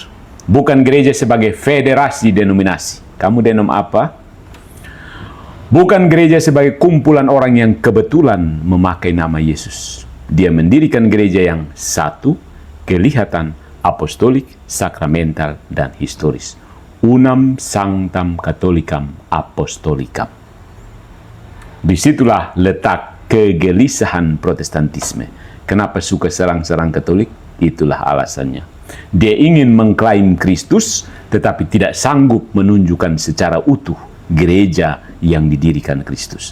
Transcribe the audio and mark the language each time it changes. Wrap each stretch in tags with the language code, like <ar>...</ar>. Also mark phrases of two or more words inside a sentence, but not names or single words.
<id>Bukan gereja sebagai federasi denominasi. Kamu denom apa? Bukan gereja sebagai kumpulan orang yang kebetulan memakai nama Yesus. Dia mendirikan gereja yang satu, kelihatan, apostolik, sakramental, dan historis.</id> <la>Unam sanctam catholicam apostolicam.</la> <id>Disitulah letak kegelisahan Protestantisme. Kenapa suka serang-serang Katolik? Itulah alasannya. Dia ingin mengklaim Kristus, tetapi tidak sanggup menunjukkan secara utuh gereja yang didirikan Kristus.</id>